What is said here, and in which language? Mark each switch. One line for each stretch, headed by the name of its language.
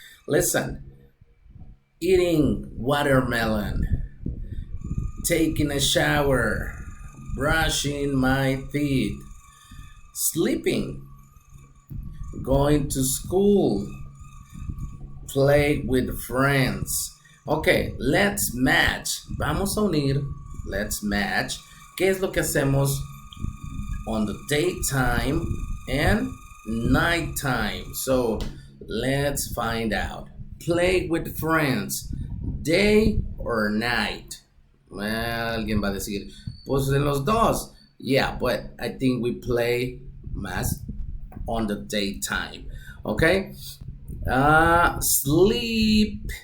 English: Listen, eating watermelon, taking a shower, brushing my teeth, sleeping, going to school, play with friends. Ok, let's match.
Spanish: Vamos a unir.
English: Let's match.
Spanish: ¿Qué es lo que hacemos
English: on the daytime and nighttime? So let's find out. Play with friends, day or night? Well,
Spanish: alguien va a decir, pues en los dos.
English: Yeah, but I think we play más on the daytime. Okay? Sleeping.